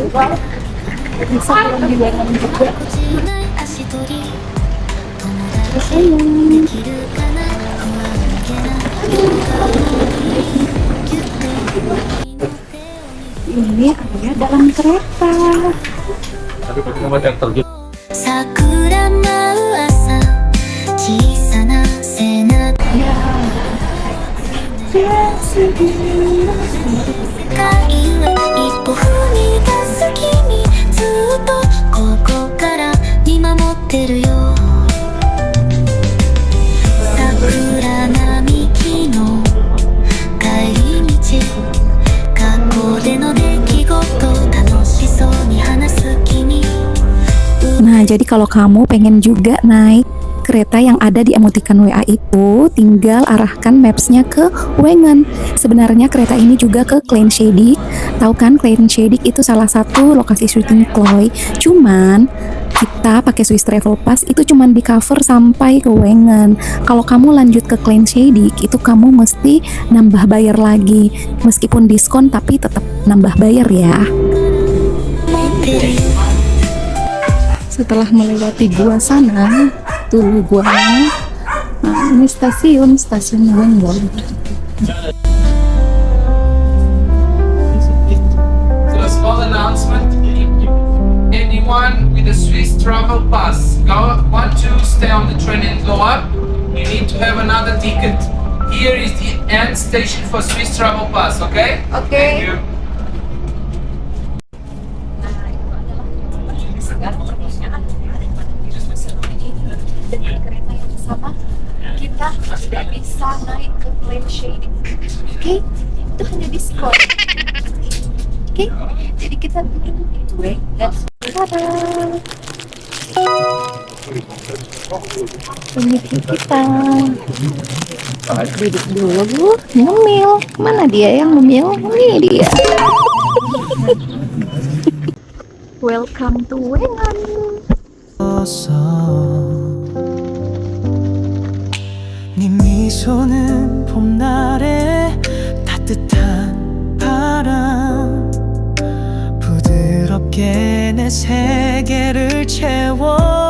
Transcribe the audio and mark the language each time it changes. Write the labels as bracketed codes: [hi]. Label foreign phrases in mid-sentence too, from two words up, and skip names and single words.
[id] Bisa pulang di Wengen juga. Ini area dalam kereta. Tapi pakai nama yang terjun. [ja] 桜舞う朝小さな背中会は一歩踏み出す君ずっとここから見守ってるよ桜並木の帰り道学校での出来事楽しそうに話す君 [id] Nah, jadi kalau kamu pengen juga naik kereta yang ada di emoticon WA itu, tinggal arahkan mapsnya ke Wengen. Sebenarnya kereta ini juga ke Kleinschedig. Tahu kan Kleinschedig itu salah satu lokasi syuting Chloe. Cuman kita pakai Swiss Travel Pass itu cuman di cover sampai ke Wengen. Kalau kamu lanjut ke Kleinschedig itu kamu mesti nambah bayar lagi. Meskipun diskon tapi tetap nambah bayar ya. Setelah melewati gua sana, tuh guanya. Nah, ini stasiun Wengon. [en] So a small announcement. Anyone with a Swiss travel pass want to stay on the train and go up, you need to have another ticket. Here is the end station for Swiss travel pass, okay? Oke. Thank you. [id] Dengan kereta yang sama kita tidak bisa naik ke plane shading. Oke, itu hanya diskon. Oke, jadi kita turun itu dan tada. Ini kita duduk dulu, ngemil. Mana dia yang ngemil? Ini dia. [en] Welcome to Wengon. [ko] 네 미소는 봄날의 따뜻한 바람 부드럽게 내 세계를 채워